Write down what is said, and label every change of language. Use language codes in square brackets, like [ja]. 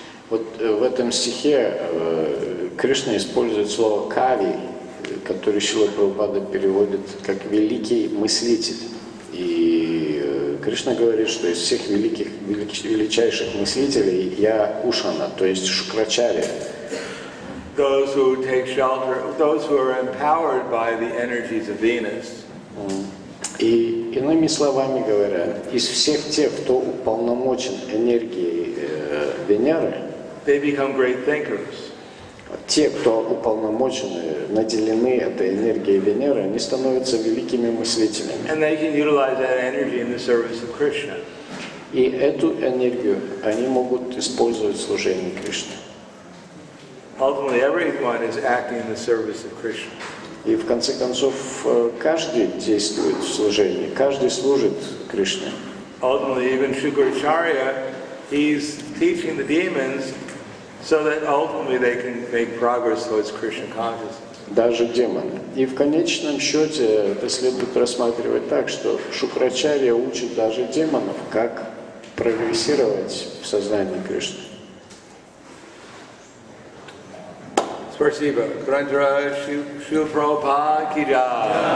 [ru] Вот в этом стихе Кришна использует слово «кави», которое Шрила Прабхупада переводит как «великий мыслитель». И Кришна говорит, что из всех величайших мыслителей я Ушана, то есть Шукрачарья. [en] Those who take shelter, those who are empowered by the energies of Venus. [ru] И иными словами говоря, из всех тех, кто уполномочен энергией Венеры, [en] they become great thinkers. [ru] Те, кто уполномочены, наделены этой энергией Венеры, они становятся великими мыслителями. [en] And they can utilize that energy in the service of Krishna. [ru] И эту энергию они могут использовать в служении Кришне. [en] Ultimately, everyone is acting in the service of Krishna. [ru] И в конце концов, каждый действует в служении, каждый служит Кришне. [en] Ultimately, even Shukracharya, he's teaching the demons so that ultimately they can make progress towards Krishna consciousness. [ru] Даже демоны. И в конечном счете это следует рассматривать так, что Шукрачарья учит даже демонов, как прогрессировать в сознании Кришны. Спасибо. Грантра Шрила Прабхупада ки джай.